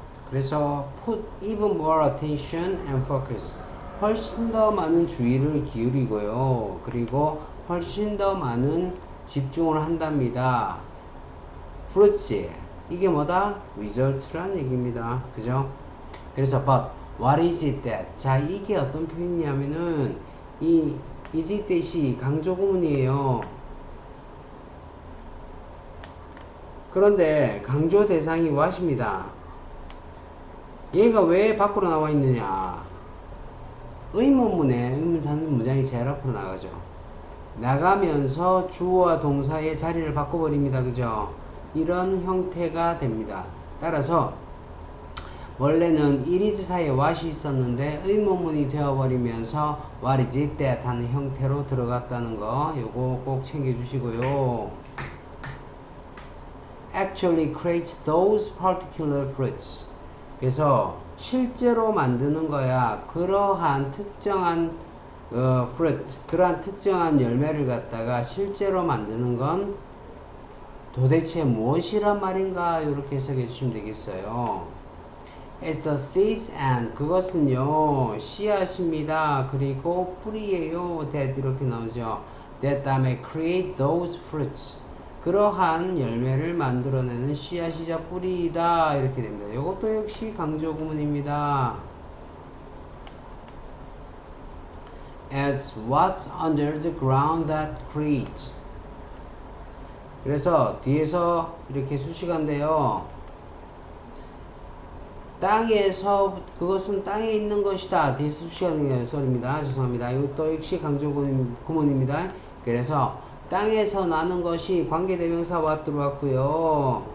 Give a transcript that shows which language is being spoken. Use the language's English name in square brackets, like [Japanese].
[Korean] 그래서 [English] put even more attention and focus. [Korean] 훨씬 더 많은 주의를 기울이고요. 그리고 훨씬 더 많은 집중을 한답니다. fruits에. 이게 뭐다? result란 얘기입니다. 그죠? 그래서 [English] but what is it that? [Korean] 자, 이게 어떤 표현이냐면은 이 is it that이 강조 구문이에요. 그런데 강조 대상이 what입니다. 얘가 왜 밖으로 나와 있느냐? 의문문에 의문사는 문장이 제일 앞으로 나가죠. 나가면서 주어와 동사의 자리를 바꿔버립니다. 그죠? 이런 형태가 됩니다. 따라서 원래는 it is 사이에 what이 있었는데 의문문이 되어버리면서 [English] what is it that [Korean] 하는 형태로 들어갔다는 거 요거 꼭 챙겨주시고요. [English] actually create those particular fruits. [Korean] 그래서 실제로 만드는 거야. 그러한 특정한 fruit, 그러한 특정한 열매를 갖다가 실제로 만드는 건 도대체 무엇이란 말인가? 이렇게 해석해 주시면 되겠어요. [English] It's the seeds and [Korean] 그것은요 씨앗입니다. 그리고 뿌리예요. that 이렇게 나오죠. [English] that [Korean] 다음에 [English] create those fruits. [Korean] 그러한 열매를 만들어내는 씨앗이자 뿌리이다. 이렇게 됩니다. 이것도 역시 강조 구문입니다. [English] As what's under the ground that creates. [Korean] 그래서 뒤에서 이렇게 수식한데요. 땅에서 그것은 땅에 있는 것이다. 뒤에서 수식하는 소리입니다. 죄송합니다. 이것도 역시 강조 구문입니다. 그래서 땅에서 나는 것이 관계대명사 what 들어왔고요.